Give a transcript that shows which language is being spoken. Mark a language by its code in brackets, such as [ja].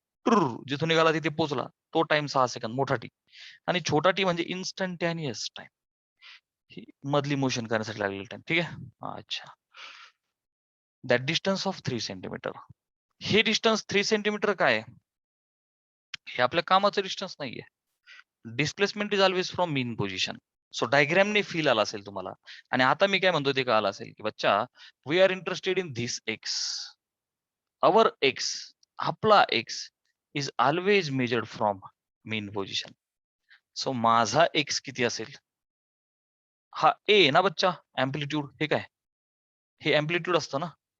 [mr] जिथून निघाला तिथे पोहोचला, तो टाइम 6 सेकंद मोठा टी. आणि छोटा टी म्हणजे इन्स्टंटेनियस टाइम, ही मधली मोशन करण्यासाठी लागलेला टाइम. ठीक आहे. अच्छा. [en] That distance of 3 centimetre. [mr] हे डिस्टन्स 3 सेंटीमीटर काय आहे? हे आपल्या कामाचं डिस्टन्स नाहीये. [en] Displacement is always from mean position. [mr] So डायग्रामने feel आला असेल तुम्हाला. आणि आता मी काय म्हणतो ते कळालं असेल की बच्चा, [en] We are interested in this X. Our X, [mr] आपला x [en] Is always measured from mean position. [mr] So माझा एक्स किती असेल? हा ए ना बच्चा, अँप्लिट्यूड. हे काय? हे अँप्लिट्यूड असतं ना.